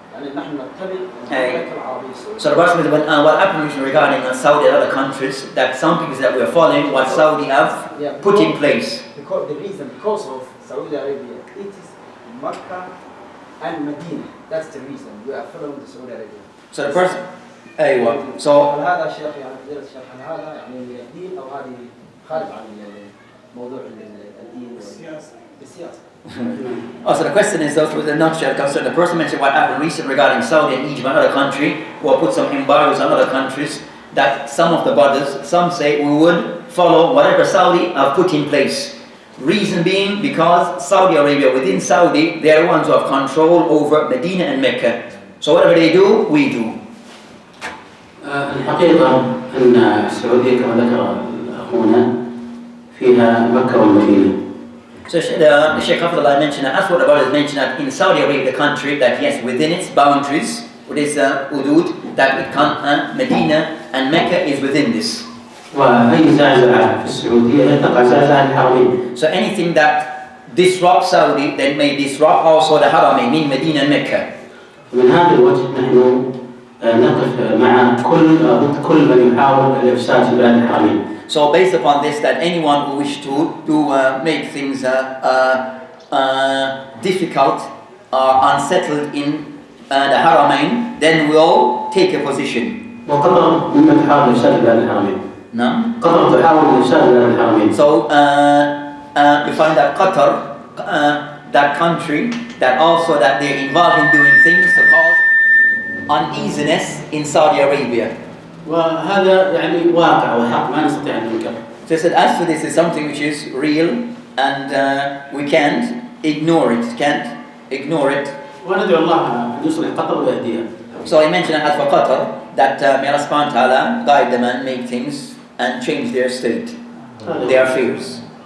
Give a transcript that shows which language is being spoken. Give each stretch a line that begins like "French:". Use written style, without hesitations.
English: So the question is what happened regarding Saudi and other countries, that some people that we are following what Saudi have put in place. Because the reason, because of Saudi Arabia, it is Mecca and Medina. That's the reason we are following the Saudi Arabia. So the person, so
Arabic: هذا شيخ يعني فضيلة الشيخ هذا يعني من الدين أو هذه خارج عن موضوع الدين والسياسة.
English: So the question is, those with a nutshell, concern the person mentioned what happened recently regarding Saudi and Egypt and other country, who have put some embargoes on other countries, that some of the brothers, some say we would follow whatever Saudi have put in place. Reason being because Saudi Arabia, within Saudi, they are the ones who have control over Medina and Mecca. So whatever they do, we do.
Arabic: الحقيقة أن السعودية كما ذكر أخونا فيها مكة والمدينة.
English: So the Shaykh mentioned that, as what the brothers mentioned, that in Saudi Arabia, the country, that yes, within its boundaries, with its hudud, that it can, Medina and Mecca is within this.
Arabic: وأي زعزعة في السعودية لا تقع زعزعة الحرمين.
English: So anything that disrupts Saudi, then may disrupt also the Haramain, meaning Medina and Mecca.
Arabic: من هذا الوجه نحن نقف مع كل من يحاول الإفساد في بلاد الحرمين.
English: So based upon this, that anyone who wishes to make things difficult or unsettled in the Haramain, then we'll take a position.
Arabic: وقطر مما تحاول إفساد بلاد الحرمين. نعم. قطر تحاول إفساد بلاد الحرمين.
English: So we find that Qatar, that country, that also that they're involved in doing things to cause uneasiness in Saudi Arabia.
Arabic: وهذا يعني واقع وحق ما نستطيع أن ننكره.
English: So I said, as for this is something which is real and we can't ignore it.
Arabic: وندعو الله أن يصلح قطر ويهديها.
English: So I mentioned as for Qatar that may Allah subhanahu wa ta'ala guide them and make things and change their state, their affairs.